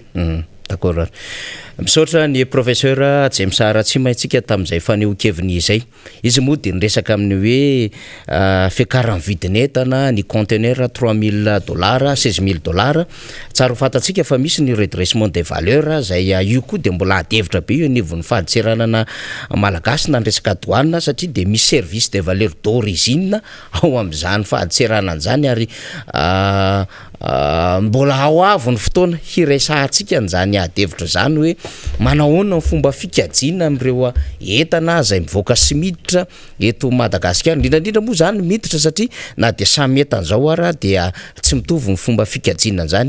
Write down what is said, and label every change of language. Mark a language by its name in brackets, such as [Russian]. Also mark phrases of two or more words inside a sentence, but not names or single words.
[French] D'accord. [Malagasy] Misaotra ny professeur James Aratsimy antsika tamin'izay fanehoan-keviny izay. Izy moa dia niresaka amin'ny hoe fiakaran'ny vidin'entana ny conteneur $3000 $16000. Tsara ho fantatsika fa misy ny [French] redressement des valeurs [Malagasy] zay io koa dia mbola adevitra be io nivon'ny fahadiseranana malagasy na resaka douane satria dia misy [French] service des valeurs d'origine [Malagasy] ao amin'izany fahadiseranana zany ary mbola ao avo ny fotoana hiresahantsika n'izany adevitra zany hoe manahoana ny fomba fikajiana amin'ireo entana zay mivoaka sy miditra eto Madagasikara indrindra moa zany miditra satria na dia samy entana zao ara dia tsy mitovy ny fomba fikajiana zany